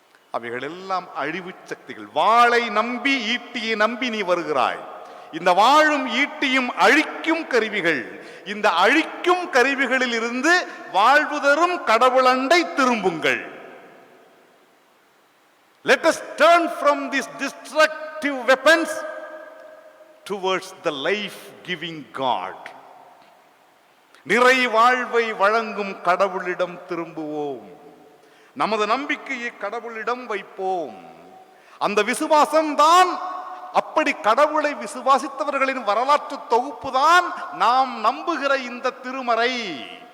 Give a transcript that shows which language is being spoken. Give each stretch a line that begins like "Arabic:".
Tamil: அவைகள் எல்லாம் அழிவு சக்திகள். வாளை நம்பி ஈட்டியை நம்பி நீ வருகிறாய். இந்த வாழும் ஈட்டியும் அழிக்கும் கருவிகள். இந்த அழிக்கும் கருவிகளில் இருந்து வாழ்வு தரும் கடவுளண்டை திரும்புங்கள்.
English: Let us turn from these destructive weapons towards the life-giving God.
Tamil: நிறை வாழ்வை வழங்கும் கடவுளிடம் திரும்புவோம். நமது நம்பிக்கையை கடவுளிடம் வைப்போம். அந்த விசுவாசம்தான், அப்படி கடவுளை விசுவாசித்தவர்களின் வரலாற்று தொகுப்புதான் நாம் நம்புகிற இந்த திருமறை.